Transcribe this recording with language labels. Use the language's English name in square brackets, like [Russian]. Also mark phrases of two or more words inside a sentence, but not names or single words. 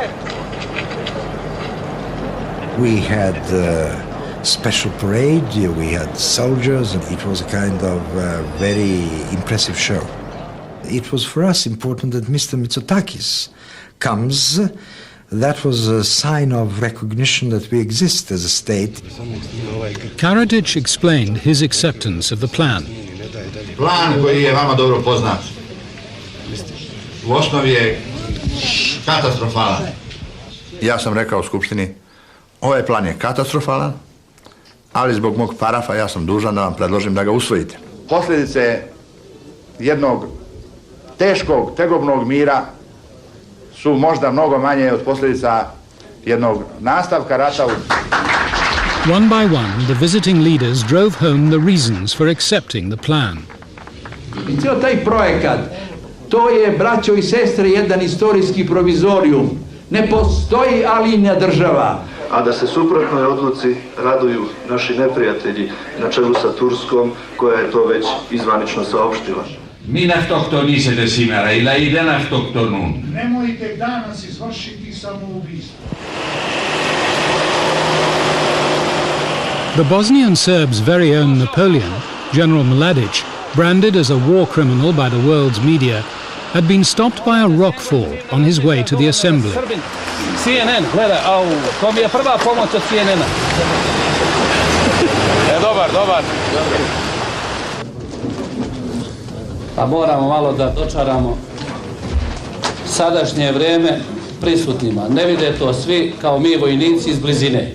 [English] We had special parade, we had soldiers, and it was a kind of very impressive show. It was for us important that Mr. Mitsotakis comes. That was a sign of recognition that we exist as a state. Karadzic explained his acceptance of the plan. [Serbian] Plan koji je vama dobro poznat u osnovi je katastrofalan. Ja sam rekao u Skupštini, ovaj plan je katastrofalan, ali zbog mog parafa ja sam dužan da vam predložim da ga usvojite. Posljedice jednog teškog, tegobnog mira su možda mnogo manje od posljedica jednog nastavka rata. [English] One by one, the visiting leaders drove home the reasons for accepting the plan. [Serbian] I cijel taj projekat, to je, braćo i sestre, jedan istorijski provizorijum. Ne postoji alinja država. A da se suprotnoj odluci raduju naši neprijatelji na čelu sa Turskom, koja je to već izvanično saopštila. [Greek] Μην αυτοκτονήσετε σήμερα, οι λαοί δεν αυτοκτονούν. [Serbian] Nemojte danas izvršiti samoubistvo. [English] The Bosnian Serbs' very own Napoleon, General Mladic, branded as a war criminal by the world's media, had been stopped by a rock fall on his way to the assembly. [Serbian] CNN, gledaj, au, to mi je prva pomoć od CNN-a. Dobar. Pa moramo malo da dočaramo sadašnje vreme prisutnima. Ne vide to svi kao mi vojnici iz blizine.